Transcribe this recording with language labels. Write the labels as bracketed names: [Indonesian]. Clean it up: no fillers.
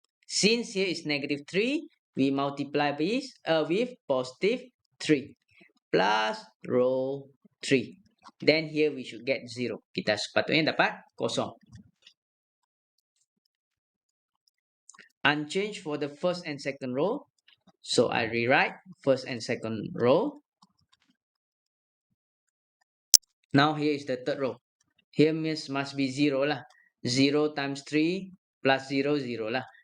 [English] Since here is negative 3, we multiply this with positive 3 plus row 3. Then here we should get 0. [Malay] Kita sepatutnya dapat kosong. [English] Unchanged for the first and second row. So I rewrite first and second row. Now here is the third row. Here must be 0 lah. 0 times 3 plus 0, 0 lah.